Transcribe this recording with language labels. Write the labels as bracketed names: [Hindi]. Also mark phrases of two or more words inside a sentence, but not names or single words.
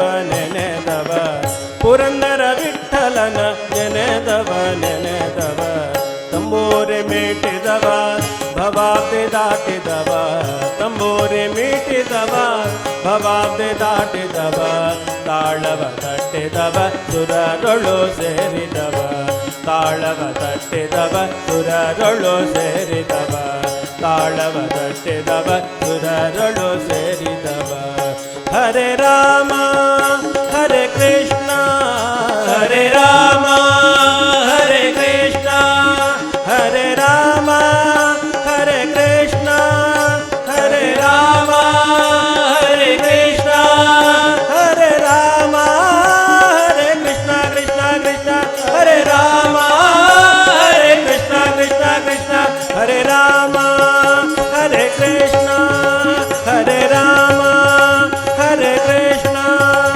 [Kannada] ನೆನೆದವ, ಪುರಂದರ ವಿಠಲನ ನೆನೆದವ ನೆನೆದವ, ತಂಬೂರಿ ಮೀಟಿದವ ಭವಾಬ್ದೆ ದಾಟಿದವ, ತಂಬೂರಿ ಮೀಟಿದವ ಭವಾಬ್ದೆ ದಾಟಿದವ, ತಾಳವ ತಟ್ಟಿದವ ಸುರರೊಳು ಸೇರಿದವ, ತಾಳವ ತಟ್ಟಿದವ ಸುರರೊಳು ಸೇರಿದವ, ತಾಳವ ತಟ್ಟಿದವ ಸುರರೊಳು ಸೇರಿದವ. [Sanskrit] ಹರೆ ರಾಮ ಹರೆ ಕೃಷ್ಣ ಹರೆ ರಾಮ ಹರೆ ಕೃಷ್ಣ, ಹರೆ ರಾಮ ಹರೆ ಕೃಷ್ಣ ಹರೆ ರಾಮ ಹರೆ ಕೃಷ್ಣ, ಹರೆ ರಾಮ ಹರೆ ಕೃಷ್ಣ ಕೃಷ್ಣ ಕೃಷ್ಣ ಹರೆ ರಾಮ, ಹರೆ ಕೃಷ್ಣ ಕೃಷ್ಣ ಕೃಷ್ಣ ಹರೆ ರಾಮ, ಹರೆ ಕೃಷ್ಣ ಹರೆ ರಾಮ ಹರೆ ಕೃಷ್ಣ.